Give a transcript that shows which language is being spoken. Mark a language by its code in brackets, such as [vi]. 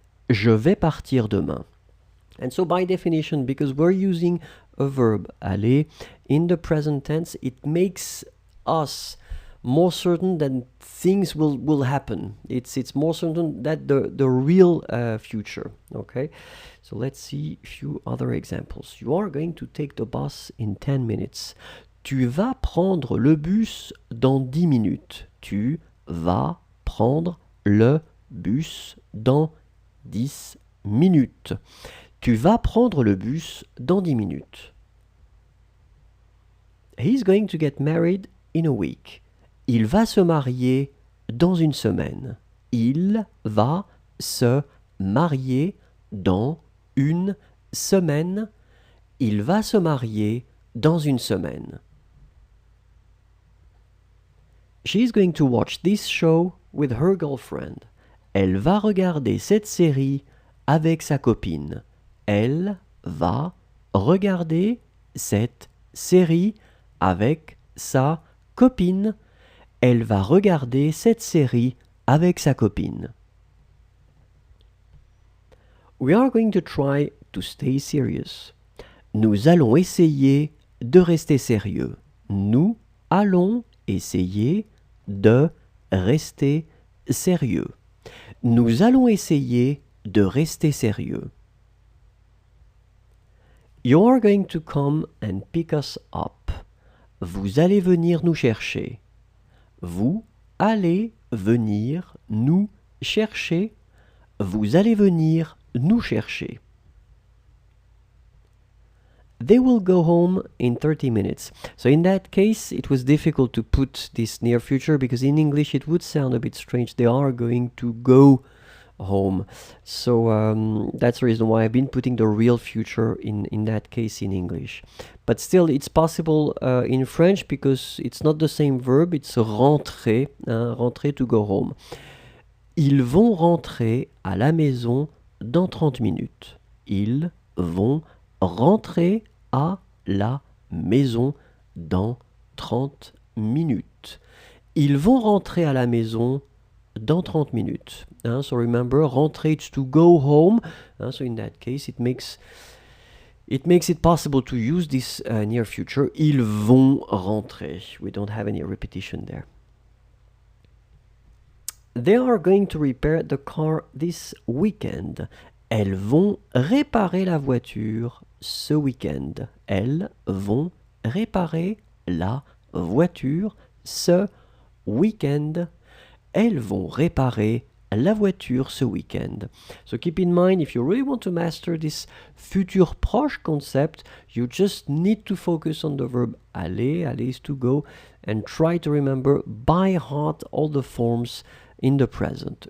[fr] Je vais partir demain. [en] And so by definition, because we're using a verb, aller, in the present tense, it makes us more certain that things will happen. It's more certain that the real future. Okay, so let's see a few other examples. You are going to take the bus in 10 minutes. [fr] Tu vas prendre le bus dans 10 minutes. Tu vas prendre le bus dans 10 minutes. Tu vas prendre le bus dans 10 minutes. [en] He's going to get married in a week. [fr] Il va se marier dans une semaine. Il va se marier dans une semaine. Il va se marier dans une semaine. [en] She's going to watch this show with her girlfriend. [fr] Elle va regarder cette série avec sa copine. Elle va regarder cette série avec sa copine. Elle va regarder cette série avec sa copine. [en] We are going to try to stay serious. [fr] Nous allons essayer de rester sérieux. Nous allons essayer de rester sérieux. Nous allons essayer de rester sérieux. [en] You are going to come and pick us up. [fr] Vous allez venir nous chercher. Vous allez venir nous chercher. Vous allez venir nous chercher. [en] They will go home in 30 minutes. So in that case, it was difficult to put this near future because in English it would sound a bit strange. They are going to go home. So that's the reason why I've been putting the real future in that case in English. But still, it's possible in French because it's not the same verb, it's rentrer, rentrer to go home. [fr] Ils vont rentrer à la maison dans 30 minutes. Ils vont rentrer à la maison dans 30 minutes. Ils vont rentrer à la maison dans 30 minutes. [en] So remember, rentrer is to go home. So in that case, it makes it possible to use this near future. [fr] Ils vont rentrer. [en] We don't have any repetition there. They are going to repair the car this weekend. [fr] Elles vont réparer la voiture ce week-end. Elles vont réparer la voiture ce week-end. Elles vont réparer la voiture ce week-end. [en] So keep in mind, if you really want to master this futur proche concept, you just need to focus on the verb aller, aller is to go, and try to remember by heart all the forms in the present.